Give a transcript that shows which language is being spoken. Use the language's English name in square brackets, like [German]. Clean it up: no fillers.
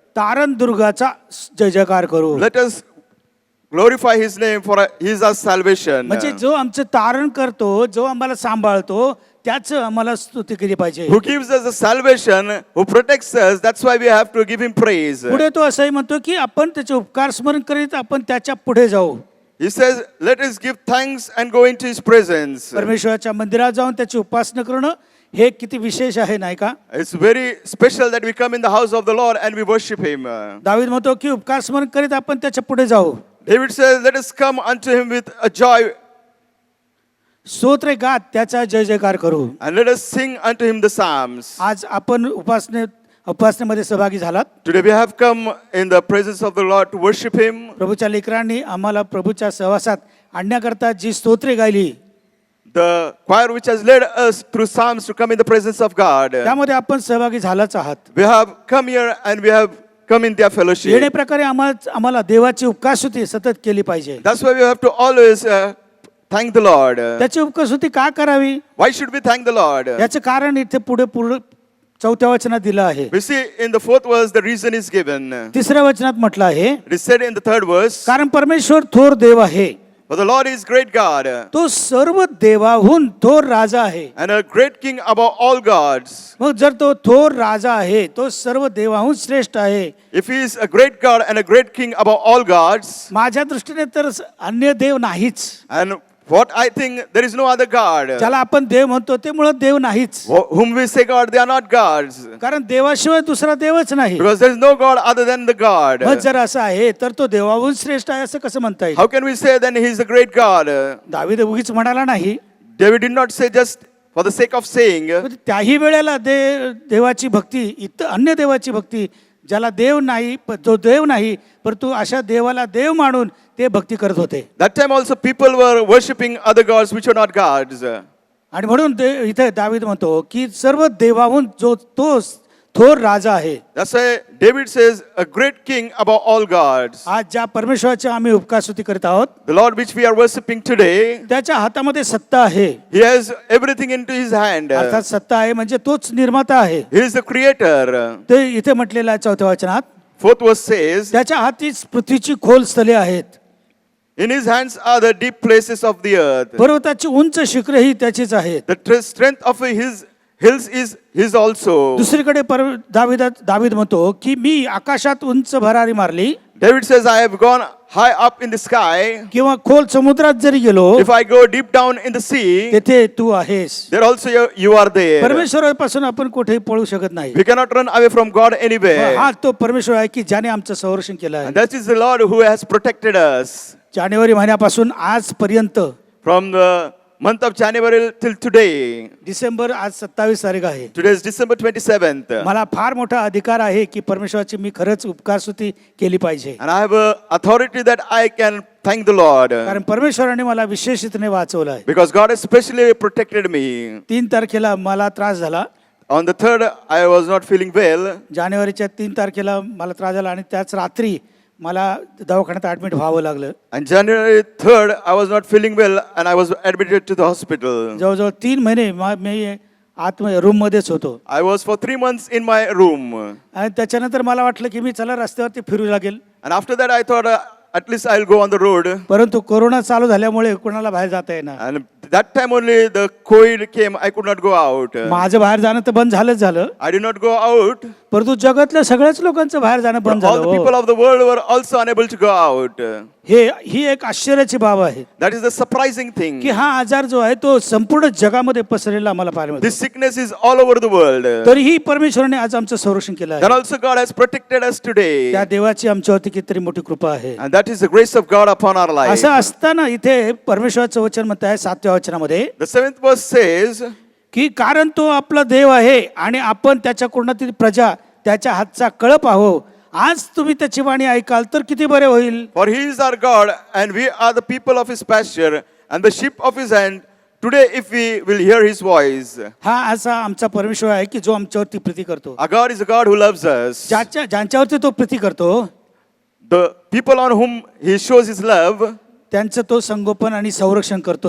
[Marathi] तारणदुर्गाचा जय जयकार करू. [English] Let us glorify His name, for He is our salvation. [Marathi] म्हणजे जो आमचं तारण करतो, जो आम्हाला सांभाळतो, त्याचं आम्हाला स्तुती केली पाहिजे. [English] Who gives us the salvation, who protects us, that's why we have to give Him praise. [Marathi] पुढे तो असंही म्हणतो की आपण त्याचे उपकार स्मरण करीत आपण त्याच्या पुढे जाऊ. [English] He says, let us give thanks and go into His presence. [Marathi] परमेश्वराच्या मंदिरात जाऊन त्याची उपासना करणं हे किती विशेष आहे नाही का. [English] It's very special that we come in the house of the Lord and we worship Him. [Marathi] दावीद म्हणतो की उपकार स्मरण करीत आपण त्याच्या पुढे जाऊ. [English] David says, let us come unto Him with a joy [Marathi] स्तोत्र गात त्याचा जय जयकार करू. [English] and let us sing unto Him the psalms. [Marathi] आज आपण उपासनेत उपासनेमध्ये सहभागी झालात. [English] Today we have come in the presence of the Lord to worship Him. [Marathi] प्रभूच्या लेकरांनी आम्हाला प्रभूच्या सहवासात आणण्याकरता जी स्तोत्रे गायली [English] The choir which has led us through Psalms to come in the presence of God. [Marathi] त्यामध्ये आपण सहभागी झालाच आहात. [English] We have come here and we have come in their fellowship. [Marathi] येणे प्रकारे आम्हाला देवाची उपकारस्तुती सतत केली पाहिजे. [English] That's why we have to always thank the Lord. [Marathi] त्याची उपकारस्तुती का करावी [English] Why should we thank the Lord? [Marathi] याचं कारण इथे पुढे 4थ्या वचनात दिलं आहे. [English] We see in the 4th verse the reason is given. [Marathi] 3ऱ्या वचनात म्हटलं आहे [English] It is said in the 3rd verse, [Marathi] कारण परमेश्वर थोर देव आहे, [English] for the Lord is great God [Marathi] तो सर्व देवाहून थोर राजा आहे. [English] and a great king above all gods. [Marathi] मग जर तो थोर राजा आहे, तो सर्व देवाहून श्रेष्ठ आहे. [English] If he is a great God and a great king above all gods, [Marathi] माझ्या दृष्टीने तर अन्य देव नाहीच. [English] and what I think there is no other God. [Marathi] ज्याला आपण देव म्हणतो ते मुळात देव नाहीच. [English] Whom we say God, they are not gods. [Marathi] कारण देवाशिवाय दुसरा देवच नाही. [English] Because there is no God other than the God. [Marathi] मग जर असं आहे तर तो देवाहून श्रेष्ठ आहे असं कसं म्हणता येईल? [English] How can we say then he is a great God? [Marathi] दावीद उगीच म्हणाला नाही. [English] David did not say just for the sake of saying. [Marathi] पण त्याही वेळेला देवाची भक्ती अन्य देवाची भक्ती ज्याला देव नाही, जो देव नाही परंतु अशा देवाला देव मानून ते भक्ती करत होते. [English] That time also people were worshipping other gods which were not gods. [Marathi] आणि म्हणून इथे दावीद म्हणतो की सर्व देवाहून जो तो थोर राजा आहे. [English] That's why David says a great king above all gods. [Marathi] आज ज्या परमेश्वराची आम्ही उपकारस्तुती करत आहोत [English] The Lord which we are worshipping today, [Marathi] त्याच्या हातामध्ये सत्ता आहे. [English] he has everything into his hand. [Marathi] अर्थात सत्ता आहे म्हणजे तोच निर्माता आहे. [English] He is the creator. [Marathi] ते इथे म्हटलेलं आहे 4थ्या वचनात, [English] 4th verse says, [Marathi] त्याच्या हातीच पृथ्वीची खोल स्थले आहेत, [English] in his hands are the deep places of the earth. [Marathi] पर्वताची उंच शिखरे ही त्याचीच आहेत. [English] The strength of his hills is his also. [Marathi] दुसरीकडे दावीद म्हणतो की मी आकाशात उंच भरारी मारली [English] David says, I have gone high up in the sky. [Marathi] किंवा खोल समुद्रात जरी गेलो [English] If I go deep down in the sea, [Marathi] तेथे तू आहेस. [English] there also you are there. [Marathi] परमेश्वरापासून आपण कुठेही पळू शकत नाही. [English] We cannot run away from God anywhere. [Marathi] हा तो परमेश्वर आहे की ज्याने आमचं संरक्षण केलं आहे. [English] And that is the Lord who has protected us [Marathi] जानेवारी महिन्यापासून आजपर्यंत [English] from the month of January till today. [Marathi] December आज 27 तारीख आहे. [English] Today is December 27th. [Marathi] मला फार मोठा अधिकार आहे की परमेश्वराची मी खरंच उपकारस्तुती केली पाहिजे. [English] And I have a authority that I can thank the Lord. [Marathi] कारण परमेश्वराने मला विशेषतेने वाचवलं आहे. [English] Because God has specially protected me. [Marathi] 3 तारखेला मला त्रास झाला. [English] On the 3rd, I was not feeling well. [Marathi] जानेवारीच्या 3 तारखेला मला त्रास झाला आणि त्याच रात्री मला दवाखान्यात ऍडमिट व्हावं लागलं. [English] And January 3rd, I was not feeling well and I was admitted to the hospital. [Marathi] जवळजवळ 3 महिने मी आतमध्ये रूम मध्येच होतो. [English] I was for 3 months in my room. [Marathi] आणि त्याच्यानंतर मला वाटलं की मी चला रस्त्यावरती फिरू लागेल. [English] And after that, I thought at least I'll go on the road. [Marathi] परंतु कोरोना चालू झाल्यामुळे कोणाला बाहेर जाता येणार. [English] And that time only the COVID came, I could not go out. [Marathi] माझं बाहेर जाणं तर बंद झालंच झालं. [English] I did not go out. [Marathi] परंतु जगातल्या सगळ्याच लोकांचं बाहेर जाणं बंद [English] All the [Marathi] झालं. [English] people of the world were also unable to go out. [Marathi] ही एक आश्चर्याची बाब आहे [English] That is the surprising thing. [Marathi] की हा आजार जो आहे तो संपूर्ण जगामध्ये पसरलेला आम्हाला पाहायला मिळतो. [English] This sickness is all over the world. [Marathi] तरीही परमेश्वराने आज आमचं संरक्षण केलं [English] Then [Marathi] आहे. [English] also God has protected us today. [Marathi] त्या देवाची आमच्यावरती कितीतरी मोठी कृपा आहे. [English] And that is the grace of God upon our life. [Marathi] असं असताना इथे परमेश्वराचं वचन म्हणत आहे 7व्या वचनामध्ये [English] The 7th verse says, [Marathi] की कारण तो आपला देव आहे आणि आपण त्याच्या कुणातील प्रजा त्याच्या हातचा कळप आहो. आज तुम्ही त्याची वाणी ऐकाल तर किती बरे होईल. [English] for he is our God and we are the people of his pasture and the sheep of his hand. Today if we will hear his voice. [Marathi] हा असा आमचा परमेश्वर आहे की जो आमच्यावरती प्रीती करतो. [English] Our God is a God who loves us. [Marathi] ज्यांच्यावरती तो प्रीती करतो [English] The people on whom he shows his love, [Marathi] त्यांचं तो संगोपन आणि संरक्षण करतो.